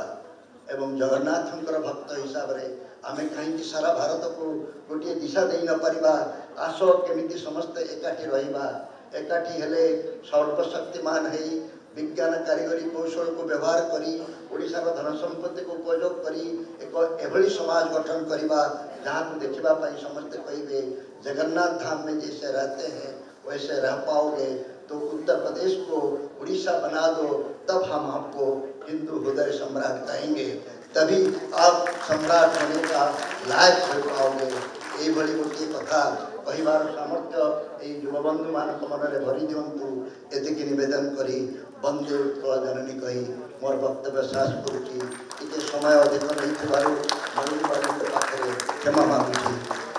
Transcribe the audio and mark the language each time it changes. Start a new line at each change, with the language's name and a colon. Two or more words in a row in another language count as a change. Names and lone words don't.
Odia: ଏବଂ ଜଗନ୍ନାଥଙ୍କର ଭକ୍ତ ହିସାବରେ ଆମେ କାହିଁକି ସାରା ଭାରତକୁ ଗୋଟିଏ ଦିଶା ଦେଇ ନପାରିବା। ଆସ କେମିତି ସମସ୍ତେ ଏକାଠି ରହିବା। ଏକାଠି ହେଲେ ସର୍ବଶକ୍ତିମାନ ହେଇ ବିଜ୍ଞାନ କାରିଗରୀ କୌଶଳକୁ ବ୍ୟବହାର କରି ଓଡ଼ିଶାର ଧନ ସମ୍ପତ୍ତିକୁ ଉପଯୋଗ କରି ଏକ ଏଭଳି ସମାଜ ଗଠନ କରିବା ଯାହାକୁ ଦେଖିବା ପାଇଁ ସମସ୍ତେ କହିବେ
Hindi: जगन्नाथ धाम में जैसे रहते हैं वैसे रह पाओगे तो उत्तर प्रदेश को उड़ीसा बना दो, तब हम आपको हिंदू हृदय सम्राट कहेंगे, तभी आप सम्राट होने का लायक हो पाओगे।
Odia: ଏଇଭାବେ ଗୋଟିଏ କଥା କହିବାର ସାମର୍ଥ୍ୟ এই ଯୁବବନ୍ଧୁ ମାନଙ୍କ ମନରେ ଭରି ଦିଅନ୍ତୁ। ଏତିକି ନିବେଦନ କରି ବନ୍ଦେ ଉତ୍କଳ ଜନନୀ କହି ମୋର ବକ୍ତବ୍ୟ ଶେଷ କରୁଛି। ଟିକେ ସମୟ ଅଧିକ ନେଇଥିବାରୁ ପାଖରେ କ୍ଷମା ମାଗୁଛି।